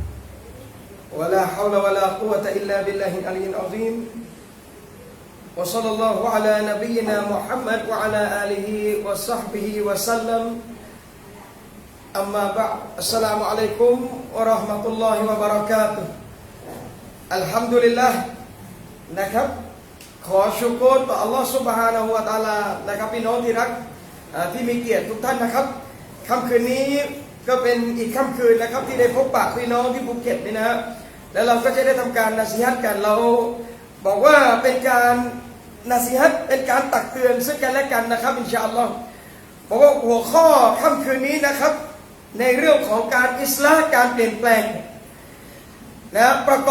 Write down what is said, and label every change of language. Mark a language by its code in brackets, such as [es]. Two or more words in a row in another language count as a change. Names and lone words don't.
[ar] ولا حول ولا قوة إلا بالله العلي العظيم. وصلى الله على نبينا محمد وعلى آله وصحبه وسلم. أما بعد. السلام عليكم ورحمة الله وبركاته. [th] Alhamdulillah นะครับขอชุกรต่ออัลลอฮฺ [ar] سبحانه وتعالى [th] นะครับพี่น้องที่รักที่มีเกียรติทุกท่านนะครับ ค่ำคืนนี้ก็เป็นอีกค่ำคืนนะครับที่ได้พบปะพี่น้องที่ภูเก็ตนี่นะแล้วเราก็จะได้ทำการนะซีฮัตกันเราบอกว่าเป็นการนะซีฮัตเป็นการตักเตือนซึ่งกันและกันนะครับ [ar] إن شاء الله [th] บอกว่าหัวข้อค่ำคืนนี้นะครับในเรื่องของการอิสลาห์การเปลี่ยนแปลงนะประก